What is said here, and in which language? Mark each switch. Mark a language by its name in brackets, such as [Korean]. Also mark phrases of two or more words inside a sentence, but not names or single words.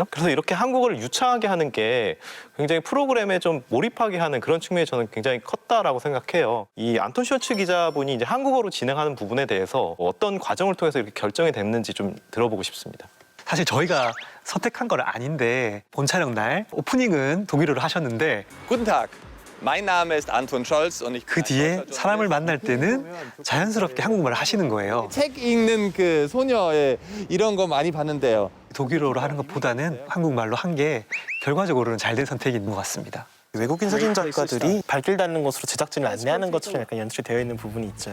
[Korean] 그래서 이렇게 한국어를 유창하게 하는 게 굉장히 프로그램에 좀 몰입하게 하는 그런 측면이 저는 굉장히 컸다라고 생각해요. 이 안톤 숄츠 기자분이 이제 한국어로 진행하는 부분에 대해서 어떤 과정을 통해서 이렇게 결정이 됐는지 좀 들어보고 싶습니다. 사실 저희가 선택한 건 아닌데 본 촬영 날 오프닝은 독일어로 하셨는데 [German] Guten Tag. Mein Name ist Anton Scholz und ich [Korean] 그 뒤에 사람을 만날 때는 자연스럽게 한국말을 하시는 거예요. 책 읽는 그 소녀의 이런 거 많이 봤는데요. 독일어로 하는 것보다는 한국말로 한 게 결과적으로는 잘된 선택인 것 같습니다. 외국인 사진 작가들이 발길 닿는 곳으로 제작진을 안내하는 것처럼 약간 연출이 되어 있는 부분이 있죠.